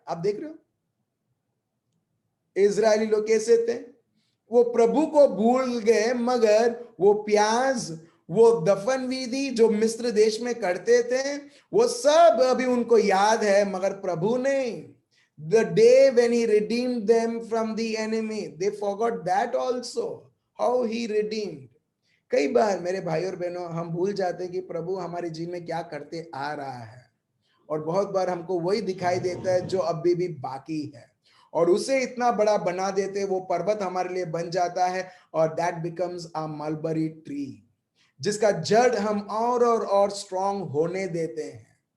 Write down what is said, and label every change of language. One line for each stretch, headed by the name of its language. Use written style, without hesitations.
Hindi: आप देख रहे हो इजरायली लोग कैसे थे, वो प्रभु को भूल गए, मगर वो प्याज, वो दफन विधि जो मिस्र देश में करते थे, वो सब अभी उनको याद है, मगर प्रभु नहीं.
English: The day when he redeemed them from the enemy, they forgot that also, how he redeemed.
Hindi: कई बार मेरे भाई और बहनों हम भूल जाते हैं कि प्रभु हमारे जीवन में क्या करते आ रहा है, और बहुत बार हमको वही दिखाई देता है जो अभी भी बाकी है, और उसे इतना बड़ा बना देते, वो पर्वत हमारे लिए बन जाता है, और
English: that becomes a mulberry tree,
Hindi: जिसका जड़ हम और स्ट्रांग होने देते हैं.